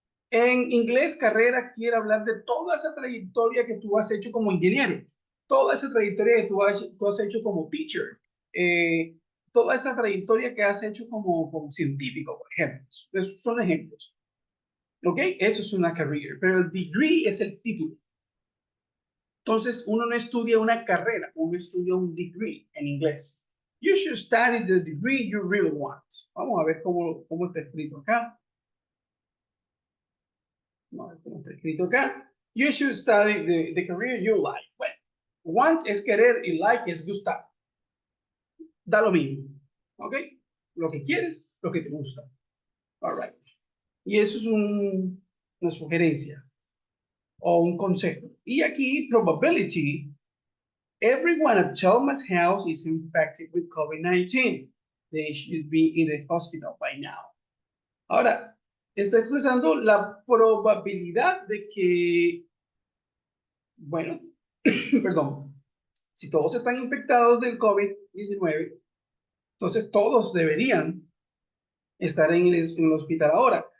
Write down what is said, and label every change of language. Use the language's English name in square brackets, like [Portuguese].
[Spanish] En inglés, carrera quiere hablar de toda esa trayectoria que tú has hecho como ingeniero, toda esa trayectoria que tú has hecho como teacher, eh, toda esa trayectoria que has hecho como científico, por ejemplo. Esos son ejemplos. ¿Ok? Eso es una career, pero el degree es el título. Entonces, uno no estudia una carrera, uno estudia un degree en inglés. [English] You should study the degree you really want. [Spanish] Vamos a ver cómo está escrito acá. Vamos a ver cómo está escrito acá. [English] You should study the career you like. [Spanish] Bueno, want es querer y like es gustar. Da lo mismo. ¿Ok? Lo que quieres, lo que te gusta. [English] All right. [Spanish] Y eso es una sugerencia o un consejo. Y aquí, probability. [English] Everyone at Chalmers House is infected with COVID-19. They should be in the hospital by now. [Spanish] Ahora, está expresando la probabilidad de que, bueno, perdón, si todos están infectados del COVID-19, entonces todos deberían estar en el hospital ahora.